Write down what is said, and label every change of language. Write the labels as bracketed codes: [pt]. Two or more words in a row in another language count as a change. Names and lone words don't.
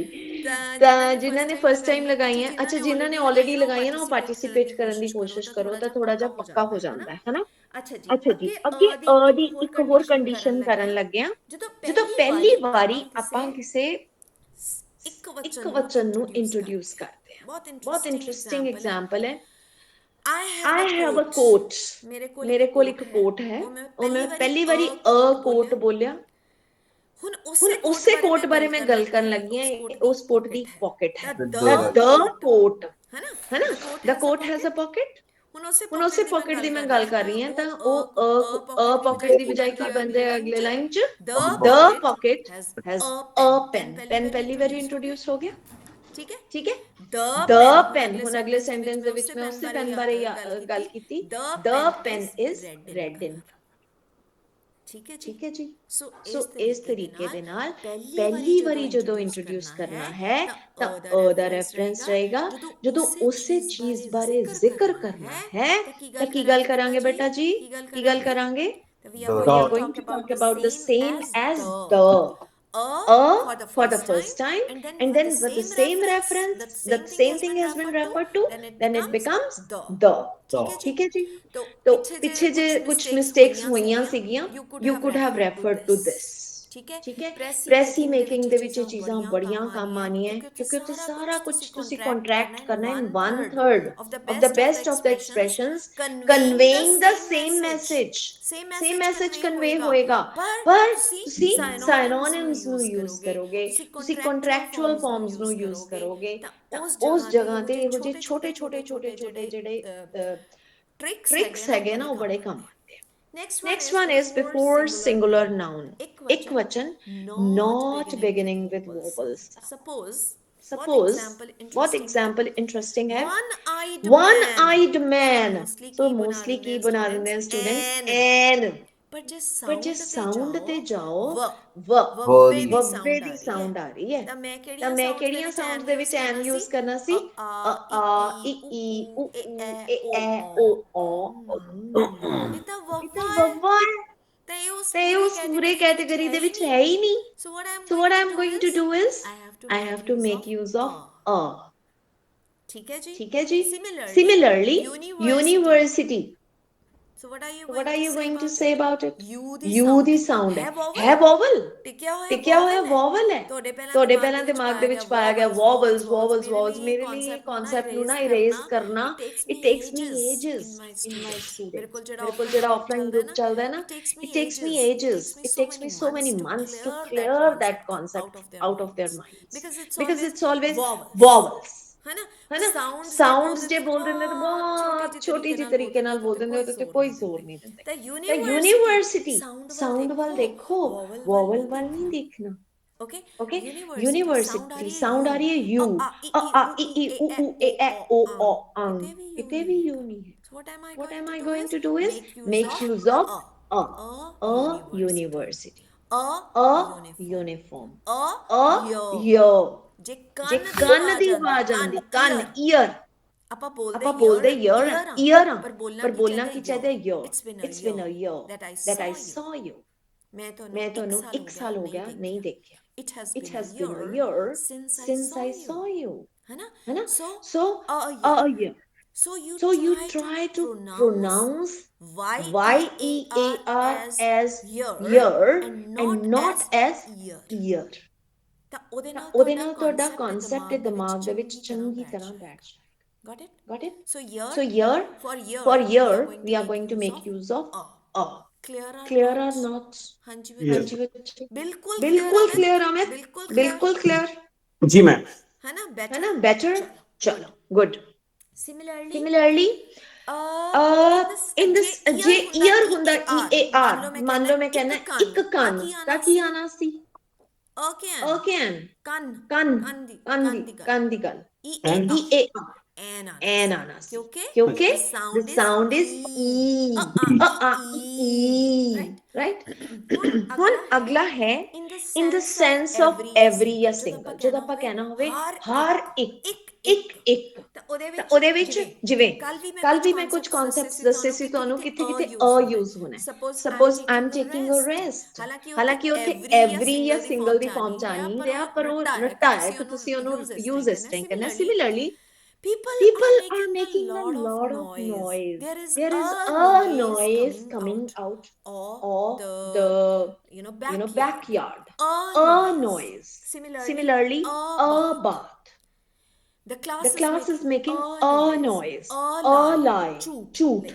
[pa] ਤਾਂ ਜਿਨ੍ਹਾਂ ਨੇ ਫਸਟ ਟਾਈਮ ਲਗਾਈਆਂ, ਅੱਛਾ ਜਿਨ੍ਹਾਂ ਨੇ ਆਲਰੇਡੀ ਲਗਾਈਆਂ ਨਾ, ਉਹ ਪਾਰਟਿਸਿਪੇਟ ਕਰਨ ਦੀ ਕੋਸ਼ਿਸ਼ ਕਰੋ ਤਾਂ ਥੋੜਾ ਜਿਹਾ ਪੱਕਾ ਹੋ ਜਾਂਦਾ ਹੈ, ਹਨਾ। ਅੱਛਾ ਜੀ, ਅੱਗੇ ਅ ਦੀ ਇੱਕ ਹੋਰ ਕੰਡੀਸ਼ਨ ਕਰਨ ਲੱਗਿਆ। ਜਦੋਂ ਪਹਿਲੀ ਵਾਰੀ ਆਪਾਂ ਕਿਸੇ ਇੱਕ ਵਚਨ ਨੂੰ ਇੰਟਰੋਡਿਊਸ ਕਰਦੇ ਹਾਂ, ਬਹੁਤ ਇੰਟਰਸਟਿੰਗ ਐਗਜ਼ਾਮਪਲ ਹੈ। [en] I have a coat, [pa] ਮੇਰੇ ਕੋਲ ਇੱਕ ਕੋਟ ਹੈ। ਉਹ ਮੈਂ ਪਹਿਲੀ ਵਾਰੀ ਅ ਕੋਟ ਬੋਲਿਆ। ਹੁਣ ਉਸੇ ਕੋਟ ਬਾਰੇ ਮੈਂ ਗੱਲ ਕਰਨ ਲੱਗੀ ਹਾਂ। ਉਸ ਕੋਟ ਦੀ ਇੱਕ ਪਾਕਟ ਹੈ, [en] the coat, ਹਨਾ, the coat has a pocket। [pa] ਹੁਣ ਉਸੇ ਪਾਕਟ ਦੀ ਮੈਂ ਗੱਲ ਕਰ ਰਹੀ ਹਾਂ, ਤਾਂ ਉਹ ਅ ਪਾਕਟ ਦੀ ਬਜਾਏ ਕੀ ਬਣ ਜਾਏ ਅਗਲੇ ਲਾਈਨ 'ਚ? [en] the pocket has a pen. [pa] ਪੈਨ ਪਹਿਲੀ ਵਾਰੀ ਇੰਟਰੋਡਿਊਸ ਹੋ ਗਿਆ, ਠੀਕ ਹੈ। [en] the pen, [pa] ਹੁਣ ਅਗਲੇ ਸੈਂਟੈਂਸ ਦੇ ਵਿੱਚ ਮੈਂ ਉਸੇ ਪੈਨ ਬਾਰੇ ਗੱਲ ਕੀਤੀ। [en] the pen is red in. [pa] ਠੀਕ ਹੈ ਜੀ। ਸੋ ਇਸ ਤਰੀਕੇ ਦੇ ਨਾਲ ਪਹਿਲੀ ਵਾਰੀ ਜਦੋਂ ਇੰਟਰੋਡਿਊਸ ਕਰਨਾ ਹੈ ਤਾਂ ਅ ਦਾ ਰੈਫਰੈਂਸ ਰਹੇਗਾ। ਜਦੋਂ ਉਸੇ ਚੀਜ਼ ਬਾਰੇ ਜ਼ਿਕਰ ਕਰਨਾ ਹੈ ਤਾਂ ਕੀ ਗੱਲ ਕਰਾਂਗੇ ਬੇਟਾ ਜੀ? ਕੀ ਗੱਲ ਕਰਾਂਗੇ? [en] We are going to talk about the same as the. For the first time, and then with the same reference, the same thing has been referred to, then it becomes the. [hi] ठीक है जी। तो पीछे जे कुछ मिस्टेक्स [pa] ਹੋਈਆਂ ਸੀਗੀਆਂ, [en] you could have referred to this, [pa] ਠੀਕ ਹੈ। ਪ੍ਰੈਸੀ ਮੇਕਿੰਗ ਦੇ ਵਿੱਚ ਇਹ ਚੀਜ਼ਾਂ ਬੜੀਆਂ ਕੰਮ ਆਉਣੀਆਂ, ਕਿਉਂਕਿ ਉੱਥੇ ਸਾਰਾ ਕੁਝ ਤੁਸੀਂ ਕੰਟਰੈਕਟ ਕਰਨਾ [en] in 1/3 of the best of the expressions conveying the same message [pa] convey ਹੋਏਗਾ, ਪਰ ਤੁਸੀਂ synonyms ਨੂੰ ਯੂਜ਼ ਕਰੋਗੇ, ਤੁਸੀਂ [en] contractual forms [pa] ਨੂੰ ਯੂਜ਼ ਕਰੋਗੇ, ਤਾਂ ਉਸ ਜਗ੍ਹਾ ਤੇ ਇਹੋ ਜਿਹੇ ਛੋਟੇ ਜਿਹੜੇ ਟ੍ਰਿਕਸ ਹੈਗੇ ਨਾ, ਉਹ ਬੜੇ ਕੰਮ ਆਉਂਦੇ ਆ। [en] Next one is before singular noun, ekvachan, not beginning with vowels. Suppose, what example interesting है? One-eyed man. So mostly [hi] की बना देते हैं [en] students an. [pa] ਪਰ ਜਿਸ ਸਾਊਂਡ ਤੇ ਜਾਓ ਵੱਬੇ ਦੀ ਸਾਊਂਡ ਆ ਰਹੀ ਹੈ, ਤਾਂ ਮੈਂ ਕਿਹੜੀਆਂ ਸਾਊਂਡਸ ਦੇ ਵਿੱਚ ਐਨ ਯੂਜ਼ ਕਰਨਾ ਸੀ? ਆ ਈ ਈ ਊ ਊ ਏ ਐ ਓ ਔ। ਇਹ ਤਾਂ ਵੱਵਾ ਹੈ, ਤੇ ਉਸ ਪੂਰੇ ਕੈਟੇਗਰੀ ਦੇ ਵਿੱਚ ਹੈ ਹੀ ਨਹੀਂ। [en] So what I am going to do is I have to make use of a. [pa] ਠੀਕ ਹੈ ਜੀ। Similarly, [en] university. So what are you going to say about it? [pa] U ਦੀ ਸਾਊਂਡ ਹੈ vowel, ਟਿਕਿਆ ਹੋਇਆ vowel ਹੈ। ਤੁਹਾਡੇ ਪਹਿਲਾਂ ਦਿਮਾਗ ਦੇ ਵਿੱਚ ਪਾਇਆ ਗਿਆ vowels। ਮੇਰੇ ਲਈ ਇਹ ਕਨਸੈਪਟ ਨੂੰ ਨਾ ਇਰੇਜ਼ ਕਰਨਾ, [en] it takes me ages in my students। [pa] ਮੇਰੇ ਕੋਲ ਜਿਹੜਾ ਆਫਲਾਈਨ ਗਰੁੱਪ ਚੱਲਦਾ ਹੈ ਨਾ, [en] it takes me ages, it takes me so many months to clear that concept out of their minds, because it's always vowels, [hi] है ना। [pa] ਸਾਊਂਡਸ ਜੇ ਬੋਲ ਦਿੰਦੇ ਤਾਂ ਬਹੁਤ ਛੋਟੀ ਜਿਹੀ ਤਰੀਕੇ ਨਾਲ ਬੋਲ ਦਿੰਦੇ, ਉਹਦੇ ਤੇ ਕੋਈ ਜ਼ੋਰ ਨਹੀਂ ਦਿੰਦੇ। ਤਾਂ ਯੂਨੀਵਰਸਿਟੀ ਸਾਊਂਡ ਵੱਲ ਦੇਖੋ, ਵੋਵਲ ਵੱਲ ਨਹੀਂ ਦੇਖਣਾ। ਓਕੇ, ਯੂਨੀਵਰਸਿਟੀ ਸਾਊਂਡ ਆ ਰਹੀ ਹੈ ਯੂ, ਆ ਈ ਈ ਊ ਊ ਏ ਐ ਓ ਔ ਅੰਗ, ਕਿਤੇ ਵੀ ਯੂ ਨਹੀਂ ਹੈ। [en] What am I going to do is make use of a university, a uniform, a your। [pa] ਜੇ ਕੰਨ ਦੀ ਆਵਾਜ਼ ਆਉਂਦੀ, ਕੰਨ ਈਅਰ, ਆਪਾਂ ਬੋਲਦੇ ਈਅਰ ਆ, ਪਰ ਬੋਲਣਾ ਕੀ ਚਾਹੀਦਾ? [en] ਯਰ। it's been a year that I saw you. [pa] ਮੈਂ ਤੁਹਾਨੂੰ 1 ਸਾਲ ਹੋ ਗਿਆ ਨਹੀਂ ਦੇਖਿਆ। [en] It has been a year since I saw you, [hi] है ना। [en] So a year। So you try to pronounce Y-E-A-R as year and not as year। [pa] ਤਾਂ ਉਹਦੇ ਨਾਲ ਤੁਹਾਡਾ ਕਨਸੈਪਟ ਦਿਮਾਗ ਦੇ ਵਿੱਚ ਚੰਗੀ ਤਰ੍ਹਾਂ ਬੈਠ ਜਾਏਗਾ। [en] Got it? So year, for year we are going to make use of a। Clear or not? [pa] ਹਾਂਜੀ ਬੱਚੇ, ਬਿਲਕੁਲ clear ਆ ਮੈਂ, ਬਿਲਕੁਲ clear [hi] जी मैम। है ना। [pa] better, चलो good। [en] Similarly, in this [pa] ਜੇ ear ਹੁੰਦਾ EAR, ਮੰਨ ਲਓ ਮੈਂ ਕਹਿੰਦਾ ਇੱਕ ਕੰਨ, ਤਾਂ ਕੀ ਆਣਾ ਸੀ? ਕੰਨ ਦੀ ਗੱਲ, EAR ਐਨ ਆਣਾ ਸੀ, ਕਿਉਂਕਿ [en] the sound is E, right? [pa] ਹੁਣ ਅਗਲਾ ਹੈ [en] in the sense of every [pa] ਜਾਂ single। ਜਦੋਂ ਆਪਾਂ ਕਹਿਣਾ ਹੋਵੇ ਹਰ ਇੱਕ, ਤਾਂ ਉਹਦੇ ਵਿੱਚ ਜਿਵੇਂ ਕੱਲ ਵੀ ਮੈਂ ਕੁਝ ਕਨਸੈਪਟਸ ਦੱਸੇ ਸੀ ਤੁਹਾਨੂੰ, ਕਿੱਥੇ ਅ ਯੂਜ਼ ਹੋਣਾ। [en] suppose I am taking a rest, [pa] ਹਾਲਾਂਕਿ ਉੱਥੇ ਐਵਰੀ ਜਾਂ ਸਿੰਗਲ ਦੀ ਫਾਰਮ ਚ ਆ ਨਹੀਂ ਰਿਹਾ, ਪਰ ਉਹ ਰੱਟਾ ਹੈ ਕਿ ਤੁਸੀਂ ਉਹਨੂੰ ਯੂਜ਼ ਇਸ ਤਰ੍ਹਾਂ ਕਰਨਾ। [en] ਸਿਮਿਲਰਲੀ, people are making a lot of noise, there is a noise coming out of the backyard, a noise। Similarly, a bath, the class is making a noise, a lie, झूठ।